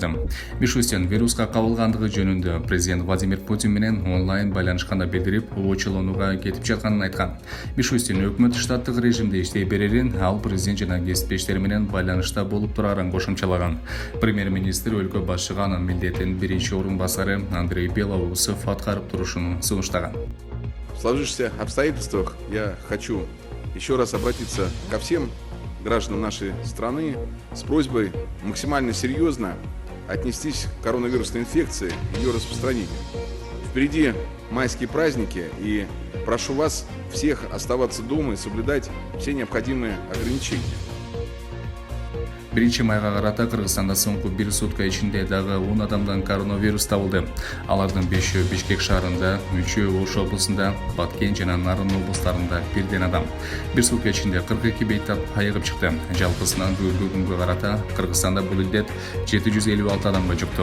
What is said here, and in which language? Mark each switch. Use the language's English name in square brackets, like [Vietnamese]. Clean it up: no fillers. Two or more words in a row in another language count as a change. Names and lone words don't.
[Kyrgyz] Мишустин вируска кабылгандыгы жөнүндө президент Владимир Путин менен онлайн байланышканда билдирип, очолонууга кетип жатканын айткан. Мишустин өкмөт штаттык режимде иштей берерин, ал президент жана кесиптештери менен байланышта болуп турарын кошумчалаган. Премьер-министр өлкө башчыга анын милдетин биринчи орун басары Андрей Белоусов аткарып турушун сунуштаган. [Russian] В сложившихся обстоятельствах я хочу еще раз обратиться ко всем гражданам нашей страны с просьбой максимально серьезно отнестись к коронавирусной инфекции и ее распространению. Впереди майские праздники, и прошу вас всех оставаться дома и соблюдать все необходимые ограничения. [Kyrgyz] 1-майга карата Кыргызстанда соңку 1 сутка ичинде дагы 10 адамдан коронавирус табылды. Алардын 5-өө Бишкек шаарында, 3-өө Ош облусунда, Баткен жана Нарын облустарында бирден адам. 1 сутка ичинде 42 бейтап айыгып чыкты. Жалпысынан бүгүнкү күнгө карата Кыргызстанда бул илдет 756 адамга жукту.